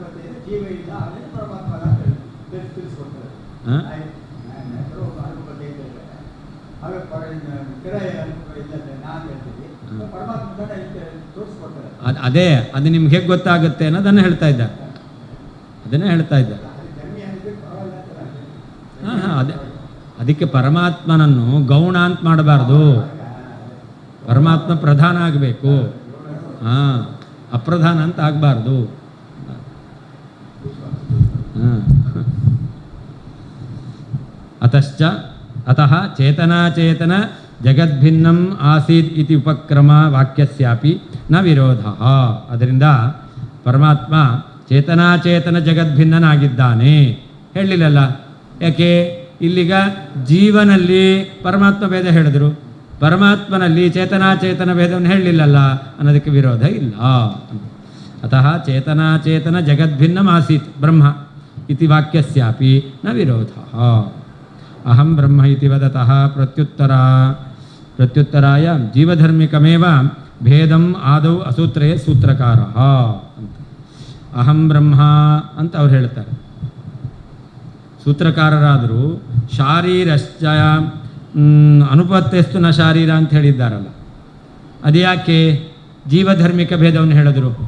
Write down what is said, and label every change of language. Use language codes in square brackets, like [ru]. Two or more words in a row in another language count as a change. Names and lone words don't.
[kn] ಅದೇ ಅದು ನಿಮ್ಗೆ ಹೇಗೆ ಗೊತ್ತಾಗುತ್ತೆ ಅನ್ನೋದನ್ನು ಹೇಳ್ತಾ ಇದ್ದ. ಅದನ್ನೇ ಹೇಳ್ತಾ ಇದ್ದ. ಅದೇ ಅದಕ್ಕೆ ಪರಮಾತ್ಮನನ್ನು ಗೌಣ ಅಂತ ಮಾಡಬಾರ್ದು. ಪರಮಾತ್ಮ ಪ್ರಧಾನ ಆಗಬೇಕು, ಅಪ್ರಧಾನ ಅಂತ ಆಗಬಾರ್ದು. [sa] ಅತಃ ಚೇತನಾಚೇತನ ಜಗದ್ಭಿನ್ನಂ ಆಸೀತ್ ಇತಿ ಉಪಕ್ರಮ ವಾಕ್ಯಸ್ಯಾಪಿ ನ ವಿರೋಧ. [kn] ಅದರಿಂದ ಪರಮಾತ್ಮ ಚೇತನಾಚೇತನ ಜಗದ್ಭಿನ್ನನಾಗಿದ್ದಾನೆ ಹೇಳಲಿಲ್ಲಲ್ಲ. ಯಾಕೆ? ಇಲ್ಲಿಗ ಜೀವನಲ್ಲಿ ಪರಮಾತ್ಮ ಭೇದ ಹೇಳಿದ್ರು, ಪರಮಾತ್ಮನಲ್ಲಿ ಚೇತನಾಚೇತನ ಭೇದವನ್ನು ಹೇಳಲಿಲ್ಲಲ್ಲ ಅನ್ನೋದಕ್ಕೆ ವಿರೋಧ ಇಲ್ಲ. [sa] ಅತಃ ಚೇತನಾಚೇತನ ಜಗದ್ಭಿನ್ನಂ ಆಸೀತ್ ಬ್ರಹ್ಮ ಇತಿ ವಾಕ್ಯಸ್ಯಾಪಿ ನ ವಿರೋಧ. ಅಹಂ ಬ್ರಹ್ಮ ಇತಿ ವದತಃ ಪ್ರತ್ಯುತ್ತರಾಯ ಜೀವಧರ್ಮಿಕಮೇವ ಭೇದಂ ಆದೌ ಅಸೂತ್ರಯೇ ಸೂತ್ರಕಾರ ಅಂತ. ಅಹಂ ಬ್ರಹ್ಮ [kn] ಅಂತ ಅವ್ರು ಹೇಳ್ತಾರೆ. ಸೂತ್ರಕಾರರಾದರೂ [sa] ಶಾರೀರಶ್ಚ ಅನುಪತ್ತೆಸ್ತು ನ ಶಾರೀರ [kn] ಅಂತ ಹೇಳಿದ್ದಾರಲ್ಲ, ಅದ್ಯಾಕೆ ಜೀವಧರ್ಮಿಕ ಭೇದವನ್ನು ಹೇಳಿದ್ರು?